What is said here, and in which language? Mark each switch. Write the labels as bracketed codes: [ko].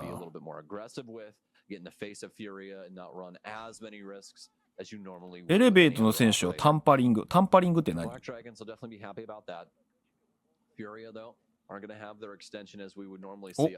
[en] Be a little bit more aggressive with, get in the face of Furia and not run as many risks as you normally would. [ja] エレベートの選手をタンパリングって何？ [en] BlackDragons will definitely be happy about that. Furia though aren't going to have their extension as we would normally see.